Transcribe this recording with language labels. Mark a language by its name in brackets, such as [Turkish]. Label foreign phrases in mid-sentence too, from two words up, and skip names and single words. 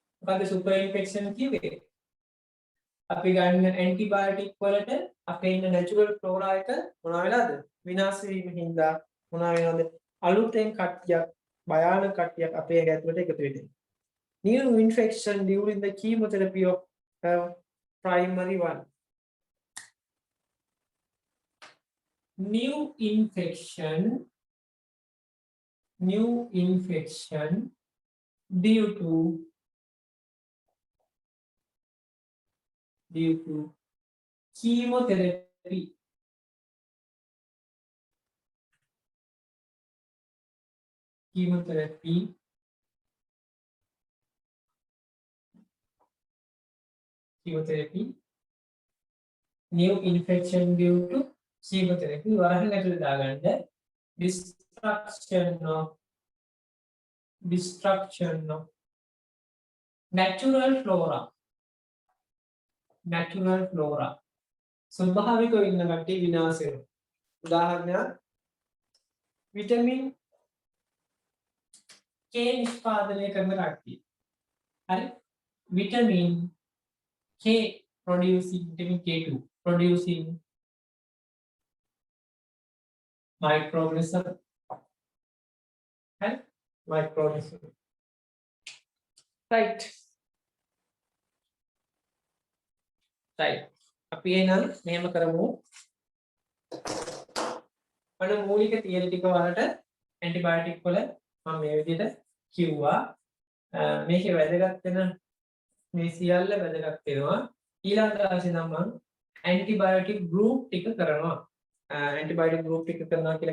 [Sinhala] මොකද [English] super infection [Sinhala] කිව්වේ අපි ගන්න ඇන්ටිබයොටික් වලට අපේ ඉන්න [English] natural flora [Sinhala] එක මොනවා වෙලාද විනාශ වීම හින්දා මොනවා වෙනවද අලුතෙන් කට්ටියක් භයානක කට්ටියක් අපේ ඇතුළට එකතු වෙන්නේ [English] new infection during the chemotherapy of primary one new infection due to chemotherapy new infection due to chemotherapy [Sinhala] වරහන් ඇතුළේ දාගන්න [English] destruction of natural flora [Sinhala] ස්වභාවිකව ඉන්න කට්ටිය විනාශ වෙනවා උදාහරණයක් විටමින් K නිෂ්පාදනය කරන කට්ටිය හරි [English] vitamin K producing vitamin K2 producing microorganism and microorganism right [Sinhala] අපි එහෙනම් මෙහෙම කරමු අර මූලික තියරි ටික වලට ඇන්ටිබයොටික් වල මම මේ විදිහට කිව්වා මේකේ වැදගත් වෙන මේ සියල්ල වැදගත් වෙනවා ඊළඟ දාසේ නම් මම [English] antibiotic group [Sinhala] ටික කරනවා [English] antibiotic group [Sinhala] ටික කරනවා කියලා